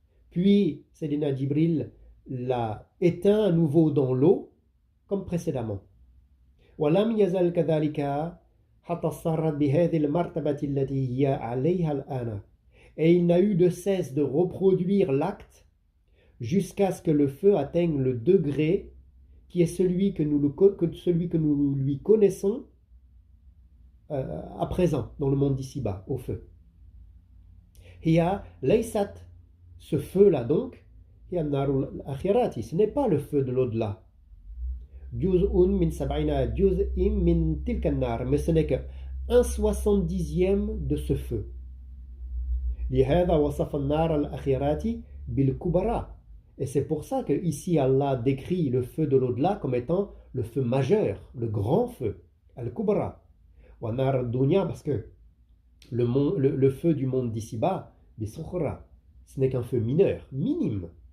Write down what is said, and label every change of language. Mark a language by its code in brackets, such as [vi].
[fr] Puis Sayyidina Jibril l'a éteint à nouveau dans l'eau comme précédemment. [ar] ولم يزل كذلك حتى صارت بهذه المرتبة التي هي عليها الآن. [fr] Et il n'a eu de cesse de reproduire l'acte jusqu'à ce que le feu atteigne le degré qui est celui que nous lui connaissons à présent dans le monde d'ici-bas, au feu. [ar] Hiya laysat, [fr] ce feu-là donc, [ar] hiya narul akhirati, [fr] ce n'est pas le feu de l'au-delà. [ar] Juz'un min sab'ina juz'in min tilka an-nar, [fr] mais ce n'est que 1/70e de ce feu. [ar] لهذا وصف النار الأخيرات بالكبرى. [fr] Et c'est pour ça que ici Allah décrit le feu de l'au-delà comme étant le feu majeur, le grand feu, al-kubra. [ar] Wa nar ad-dunya, [fr] parce que le feu du monde d'ici-bas, [ar] bisukhra, [fr] ce n'est qu'un feu mineur, minime.